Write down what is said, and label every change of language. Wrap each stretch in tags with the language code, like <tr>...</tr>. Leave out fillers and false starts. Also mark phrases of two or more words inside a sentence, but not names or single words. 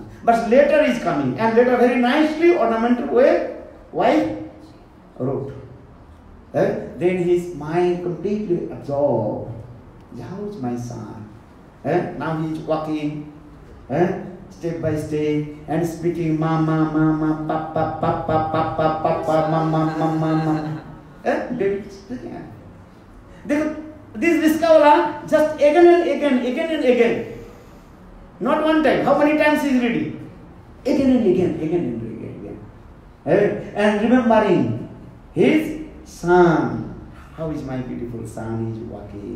<en>But letter is coming, and letter very nicely ornamental way wife wrote. Then his mind completely absorbed. How is my son? Now he is walking step by step and speaking mama, mama, papa, papa, papa, papa, mama, mama, mama. David speaking. this riskawala just again and again. Not one time. How many times he is reading? Again and again. And remembering his son. How is my beautiful son is walking?</en>